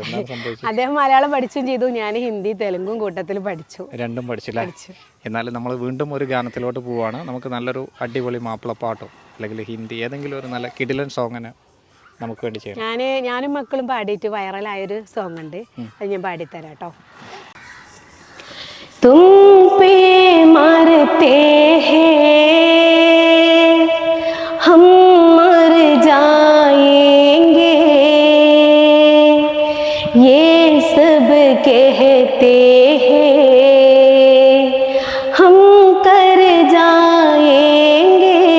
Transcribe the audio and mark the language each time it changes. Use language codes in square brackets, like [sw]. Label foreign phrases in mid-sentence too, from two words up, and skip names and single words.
[ml] അദ്ദേഹം മലയാളം പഠിച്ചും ചെയ്തു, ഞാൻ ഹിന്ദി തെലുങ്കും കൂട്ടത്തിൽ പഠിച്ചു. രണ്ടും പഠിച്ചില്ല. എന്നാലും നമ്മൾ വീണ്ടും ഒരു ഗാനത്തിലോട്ട് പോവുകയാണ്. നമുക്ക് നല്ലൊരു അടിപൊളി മാപ്പിളപ്പാട്ടോ അല്ലെങ്കിൽ ഹിന്ദി ഏതെങ്കിലും ഒരു നല്ല കിടിലൻ സോങ്ങിന് നമുക്ക് വേണ്ടി ചെയ്യാം. ഞാനും മക്കളും പാടിയിട്ട് വൈറലായൊരു സോങ് ഉണ്ട്, അത് ഞാൻ പാടിത്തരാം കേട്ടോ. [hi] तुम पे मरते हैं हम मर जाएंगे ये सब कहते हैं हम कर जाएंगे